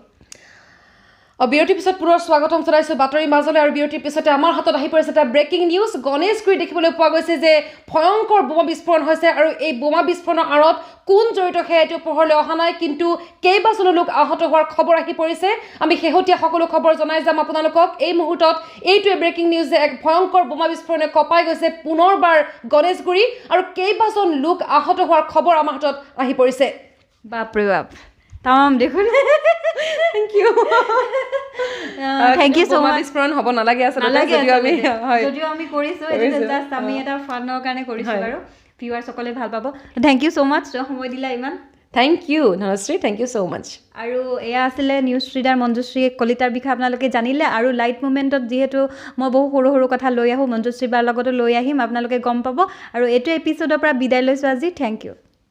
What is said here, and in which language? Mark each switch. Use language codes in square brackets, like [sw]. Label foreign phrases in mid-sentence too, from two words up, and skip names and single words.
[as] বিৰতিৰ পিছত পুনৰ স্বাগতম জনাইছোঁ বাতৰি মাজলৈ আৰু বিৰতিৰ পিছতে আমাৰ হাতত আহি পৰিছে এটা [en] breaking news [as] গণেশগুৰি দেখিবলৈ পোৱা গৈছে যে ভয়ংকৰ বোমা বিস্ফোৰণ হৈছে আৰু এই বোমা বিস্ফোৰণৰ আঁৰত কোন জড়িত সেয়া এতিয়া পোহৰলৈ অহা নাই কিন্তু কেইবাজনো লোক আহত হোৱাৰ খবৰ আহি পৰিছে আমি শেহতীয়া সকলো খবৰ জনাই যাম আপোনালোকক এই মুহূৰ্তত এইটোৱে [en] breaking news [as] যে এক ভয়ংকৰ বোমা বিস্ফোৰণে কঁপাই গৈছে পুনৰবাৰ গণেশগুৰি আৰু কেইবাজন লোক আহত হোৱাৰ খবৰ আমাৰ হাতত আহি পৰিছে বাপৰে বাপ তাম দেখোন [en] thank you thank you so much [as] বিস্ফোৰণ হ'ব নালাগে যদিও আমি কৰিছোঁ এইটো জাষ্ট আমি এটা ফানৰ কাৰণে কৰিছোঁ বাৰু ভিউৱাৰ্ছসকলে ভাল পাব [en] thank you so much [as] সময় দিলা ইমান [en] thank you ধনশ্ৰী thank you so much [as] আৰু এয়া আছিলে [en] news reader [as] মঞ্জুশ্ৰী কলিতাৰ বিষয়ে আপোনালোকে জানিলে আৰু [en] light movement [as] যিহেতু মই বহু সৰু সৰু কথা লৈ আহোঁ মঞ্জুশ্ৰী বাৰ লগতো লৈ আহিম আপোনালোকে গম পাব আৰু এইটো এপিছ'ডৰ পৰা বিদায় লৈছোঁ আজি [en] thank you